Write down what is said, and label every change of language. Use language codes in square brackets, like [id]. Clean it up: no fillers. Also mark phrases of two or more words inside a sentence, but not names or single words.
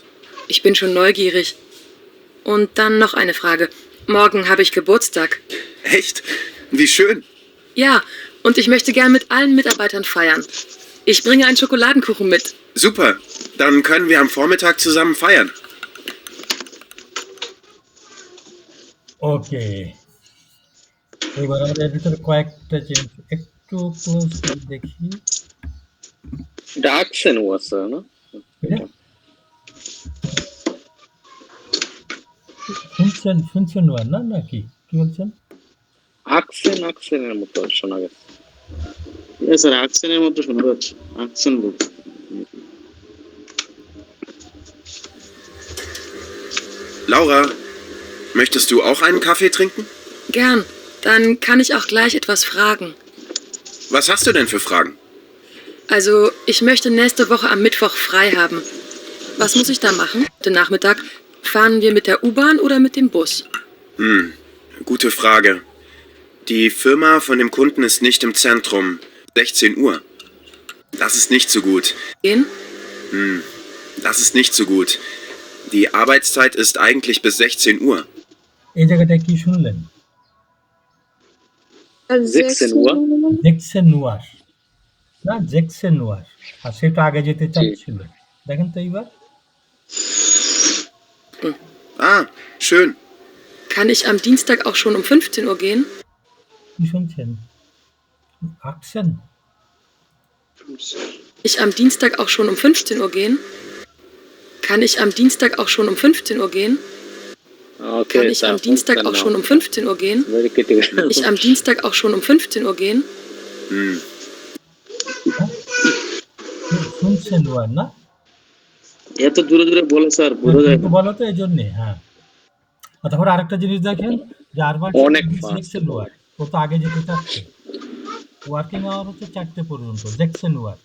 [de] Ich bin schon neugierig. Und dann noch eine Frage. Morgen habe ich Geburtstag. Echt? Wie schön. Ja, und ich möchte gern mit allen Mitarbeitern feiern. Ich bringe einen Schokoladenkuchen mit. Super. Dann können wir am Vormittag zusammen feiern. [bn] ওকে, এবার আমরা এর ভিতরে কয়েকটা জিনিস একটু ক্লোজ করে দেখি। এটা আকসেন ওয়াসা না? শুনছেন না নাকি কি বলছেন? আকসেনের মতো শোনা গেছে। স্যার আকসেনের মতো শোনা যাচ্ছে। আকসেন বলতে [de] Laura, möchtest du auch einen Kaffee trinken? Gern. Dann kann ich auch gleich etwas fragen. Was hast du denn für Fragen? Also, ich möchte nächste Woche am Mittwoch frei haben. Was muss ich da machen? Heute Nachmittag, fahren wir mit der U-Bahn oder mit dem Bus? Gute Frage. Die Firma von dem Kunden ist nicht im Zentrum. 16 Uhr. Das ist nicht so gut. Gehen? Das ist nicht so gut. Die Arbeitszeit ist eigentlich bis 16 Uhr. [bn] এই জায়গাটায় কি শুনলেন? [de] 16 Uhr? [bn] 16 Uhr না 16 Uhr, আর সেটা আগে যেতে চাচ্ছিল। দেখেন তো এইবার [de] Ah, schön. Kann ich am Dienstag auch schon um 15 Uhr gehen? [bn] কি শুনছেন? আঁকছেন? [de] Ich am Dienstag auch schon um 15 Uhr gehen? Kann ich am Dienstag auch schon um 15 Uhr gehen? Okay, Kann ich am Dienstag auch schon um 15 Uhr gehen? [en] Very critical. [de] Kann ich am Dienstag auch schon um 15 Uhr gehen? Hm. [bn] শুনছেন ওয়ার না? এত দূরে দূরে বলে স্যার বোঝা যায় কিন্তু না। বলো তো এই জন্যে, হ্যাঁ। আর তারপরে আরেকটা জিনিস দেখেন যে আরবান অনেক fast [de] sechzehn Uhr, [bn] ও তো আগে যেতে চাচ্ছে। [en] working hour [bn] হচ্ছে 4টে পর্যন্ত, [de] sechzehn Uhr.